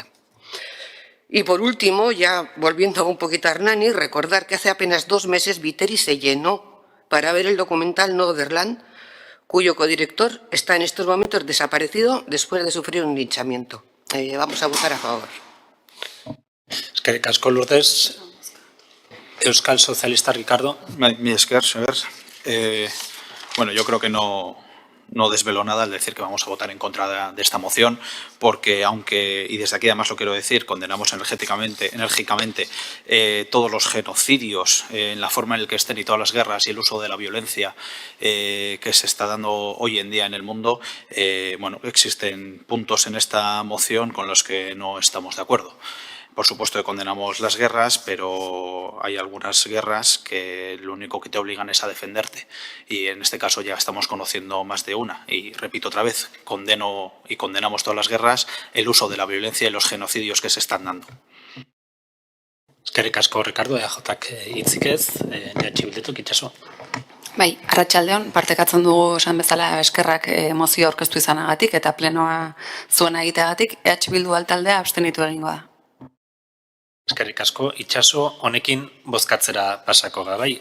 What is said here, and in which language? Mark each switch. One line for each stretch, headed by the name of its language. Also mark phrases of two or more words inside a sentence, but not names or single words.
Spanish: Y por último, ya volviendo un poquito a Hernani, recordar que hace apenas 2 meses Viteri se llenó para ver el documental Northern, cuyo codirector está en estos momentos desaparecido después de sufrir un linchamiento. Vamos a votar a favor.
Basque: Eskerrik asko Lourdes. Euskal Sozialista Ricardo. Mi esker,
Spanish: señor. Bueno, yo creo que no desvelo nada al decir que vamos a votar en contra de esta moción, porque aunque, y desde aquí además lo quiero decir, condenamos enérgicamente todos los genocidios en la forma en la que estén y todas las guerras y el uso de la violencia que se está dando hoy en día en el mundo, bueno, existen puntos en esta moción con los que no estamos de acuerdo. Por supuesto que condenamos las guerras, pero hay algunas guerras que lo único que te obligan es a defenderte. Y en este caso ya estamos conociendo más de una. Y repito otra vez, condeno y condenamos todas las guerras, el uso de la violencia y los genocidios que se están dando.
Basque: Eskerrik asko Ricardo, EAJak hitzik ez, Bildutik itxaso. Bai, arratsaldeon partekatzen dugu esan bezala eskerrak mozio aurkeztu izanagatik eta plenoa zuena egiteagatik, Bildu altaldea abstenitu egingo da. Eskerrik asko, itxaso, honekin bozkatzera pasako da, bai.